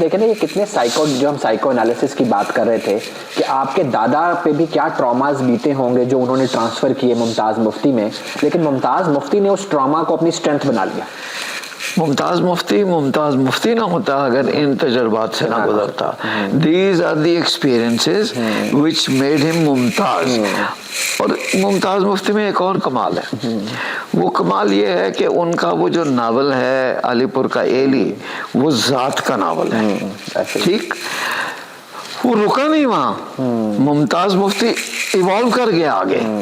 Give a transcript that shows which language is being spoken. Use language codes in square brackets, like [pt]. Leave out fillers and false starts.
[ur] دیکھیں نا یہ کتنے جو ہم سائیکو انالیسس کی بات کر رہے تھے کہ آپ کے دادا پہ بھی کیا ٹراماز بیتے ہوں گے جو انہوں نے ٹرانسفر کیے ممتاز مفتی میں، لیکن ممتاز مفتی نے اس ٹراما کو اپنی اسٹرینتھ بنا لیا. ممتاز مفتی نہ ہوتا اگر ان تجربات سے نہ گزرتا. [en] These are the experiences which made him ممتاز. [ur] اور ممتاز مفتی میں ایک اور کمال ہے. وہ کمال یہ ہے کہ ان کا وہ جو ناول ہے علی پور کا ایلی، وہ ذات کا ناول ہے. ٹھیک، وہ رکا نہیں وہاں. ممتاز مفتی ایوالو کر گیا آگے.